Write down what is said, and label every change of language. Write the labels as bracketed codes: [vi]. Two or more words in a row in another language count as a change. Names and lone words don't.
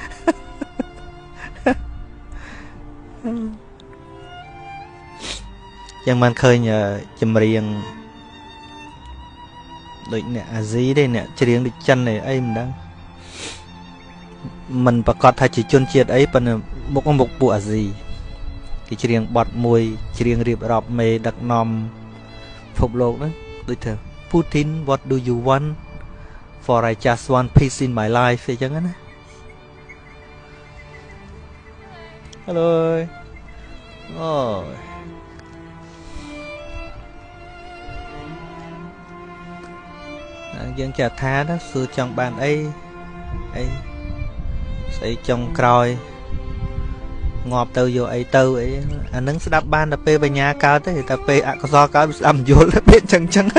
[km] យ៉ាងបានឃើញចម្រៀងដូចអ្នកអាស៊ីទេអ្នកច្រៀងដូចចិនទេអីមិនដឹងមិនប្រកាសថាជាជនជាតិអីប៉ុន្តែមុខពួកអាស៊ីគេច្រៀងបទមួយច្រៀងរៀបរាប់មេដឹកនាំពិភពលោកហ្នឹងដូចថា Putin [en] what do you want for I just want peace in my life [km] អញ្ចឹងណា Hello អូយើងចាត់ថាណាសួរចង់បានអីស្អីចុងក្រោយងាប់ទៅយកអីទៅអីអានឹងស្ដាប់បានតែពេលបញ្ញាកើតទេតែពេលអកុសលកើតស្ដាប់មិនយល់ទេពេលចឹង